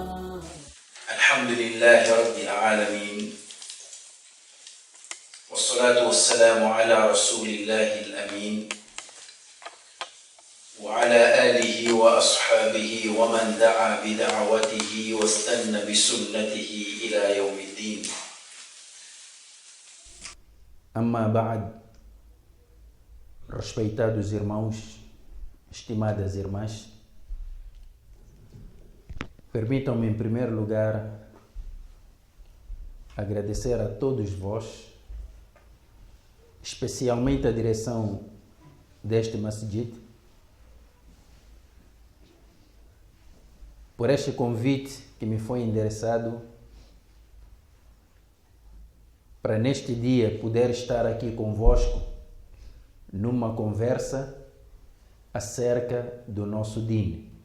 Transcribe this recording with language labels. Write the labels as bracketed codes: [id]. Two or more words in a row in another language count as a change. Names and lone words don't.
[ar] الحمد لله رب العالمين والصلاة والسلام على رسول الله الأمين وعلى آله وأصحابه ومن دعا بدعوته واستنى بسنته إلى يوم الدين. أما بعد, [pt] respeitados irmãos, estimadas irmãs, permitam-me em primeiro lugar agradecer a todos vós, especialmente a direção deste masjid, por este convite que me foi endereçado para neste dia poder estar aqui convosco numa conversa acerca do nosso Din.